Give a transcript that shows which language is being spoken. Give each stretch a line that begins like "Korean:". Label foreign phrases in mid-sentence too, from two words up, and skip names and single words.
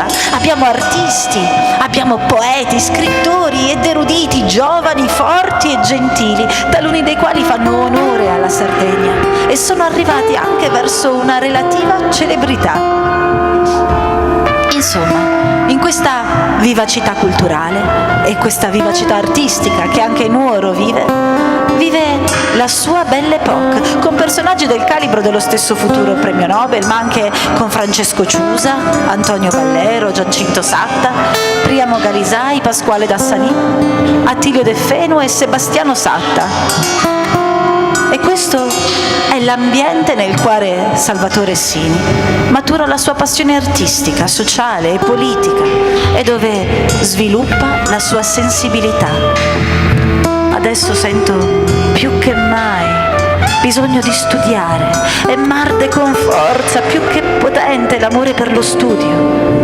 Italian: Abbiamo artisti, abbiamo poeti, scrittori ed eruditi, giovani, forti e gentili, taluni dei quali fanno onore alla Sardegna e sono arrivati anche verso una relativa celebrità. Insomma, in questa vivacità culturale e questa vivacità artistica che anche Nuoro vive la sua Belle Époque, con personaggi del calibro dello stesso futuro premio Nobel, ma anche con Francesco Ciusa, Antonio Ballero, Giacinto Satta, Priamo Galisai, Pasquale Dassanì, Attilio De Fenu e Sebastiano Satta. E questo è l'ambiente nel quale Salvatore Sini matura la sua passione artistica, sociale e politica e dove sviluppa la sua sensibilità. Adesso sento più che mai bisogno di studiare e m'arde con forza più che potente l'amore per lo studio.